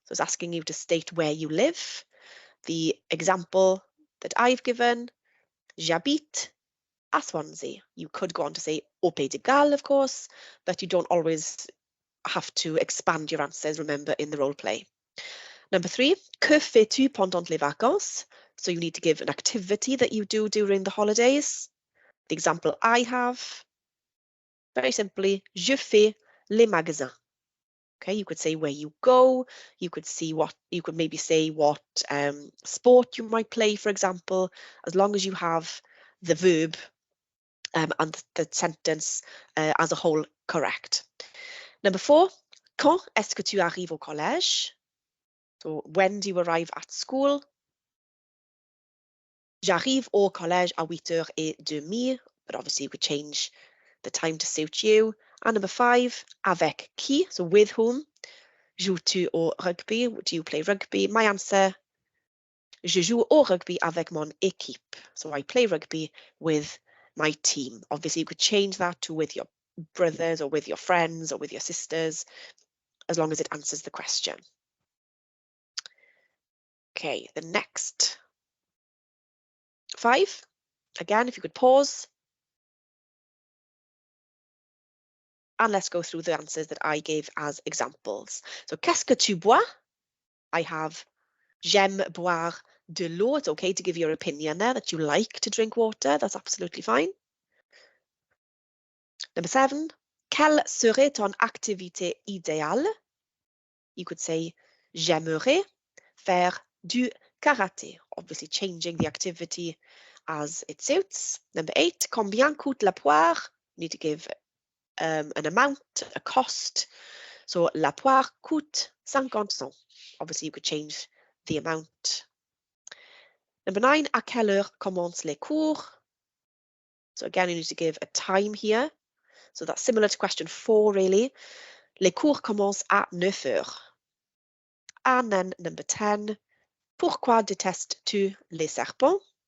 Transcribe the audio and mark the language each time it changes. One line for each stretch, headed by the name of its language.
English: So it's asking you to state where you live. The example that I've given,
French: j'habite à Swansea.
English: You could go on to say
French: au Pays de Galles,
English: of course, but you don't always have to expand your answers, remember, in the role play. Number 3,
French: que fais-tu pendant les vacances?
English: So you need to give an activity that you do during the holidays. The example I have, very simply,
French: je fais les magasins.
English: Okay, you could say where you go, you could maybe say what sport you might play, for example, as long as you have the verb and the sentence as a whole correct. Number 4,
French: quand est-ce que tu arrives au collège?
English: So when do you arrive at school?
French: J'arrive au collège à 8h30,
English: but obviously you could change the time to suit you. And number 5,
French: avec qui?
English: So with whom?
French: Joues-tu au rugby?
English: Do you play rugby? My answer,
French: je joue au rugby avec mon équipe.
English: So I play rugby with my team. Obviously, you could change that to with your brothers or with your friends or with your sisters, as long as it answers the question. Okay, the next 5. Again, if you could pause. And let's go through the answers that I gave as examples.
French: So, qu'est-ce que tu bois?
English: I have
French: j'aime boire de l'eau.
English: It's okay to give your opinion there that you like to drink water. That's absolutely fine. Number 7,
French: quelle serait ton activité idéale?
English: You could say J'aimerais faire du karaté. Obviously changing the activity as it suits. Number 8,
French: combien coûte la poire?
English: You need to give an amount, a cost. So
French: la poire coûte 50 cents.
English: Obviously you could change the amount. Number 9,
French: à quelle heure commencent les cours?
English: So again, you need to give a time here. So that's similar to question 4, really.
French: Les cours commencent à 9 heures.
English: And then number 10,
French: pourquoi détestes-tu les serpents?